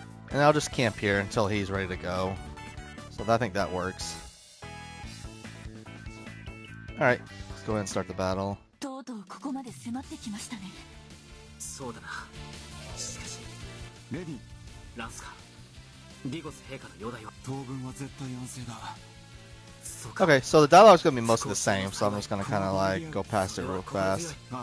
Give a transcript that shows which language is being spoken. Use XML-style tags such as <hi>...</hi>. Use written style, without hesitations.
<en>and I'll just camp here until he's ready to go. So I think that works. Alright, let's go ahead and start the battle.</en> <ja>ここまで迫ってきましたね。そうだな。しかし、レディ、ランスカ、ディゴス陛下の容体は当分は絶対安静だ。</ja> <en>Okay, so the dialogue is going to be mostly the same, so I'm just going to kind of like go past it real fast.</en>